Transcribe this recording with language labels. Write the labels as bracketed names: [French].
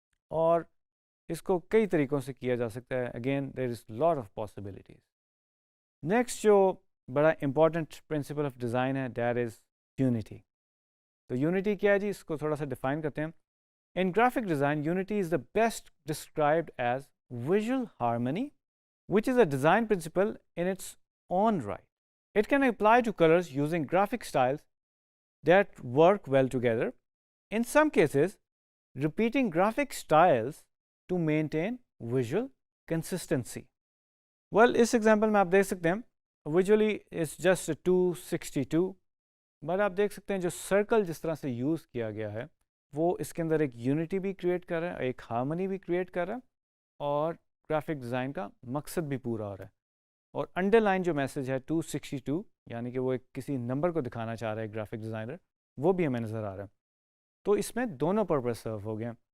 [Urdu] اور اس کو کئی طریقوں سے کیا جا سکتا ہے۔ [English] Again there is lot of possibilities. Next جو بڑا important principle of design ہے that is unity. [Urdu] تو یونٹی کیا ہے جی، اس کو تھوڑا سا ڈیفائن کرتے ہیں۔ [English] In graphic design unity is the best described as visual harmony which is a design principle in its own right. It can apply to colors using graphic styles that work well together. In some cases, repeating graphic styles to maintain visual consistency. [Urdu] Well, اس example میں آپ دیکھ سکتے ہیں [English] visually it's just a 262, [Urdu] but آپ دیکھ سکتے ہیں جو سرکل جس طرح سے یوز کیا گیا ہے وہ اس کے اندر ایک یونٹی بھی کریٹ کر رہا ہے، ایک ہارمنی بھی کریٹ کر رہا ہے، اور گرافک ڈیزائن کا مقصد بھی پورا ہو رہا ہے۔ اور انڈر لائن جو میسج ہے 262، یعنی کہ وہ ایک کسی نمبر کو دکھانا چاہ رہا ہے گرافک ڈیزائنر، وہ بھی ہمیں نظر آ رہا ہے، تو اس میں دونوں پرپز سرو ہو گئے۔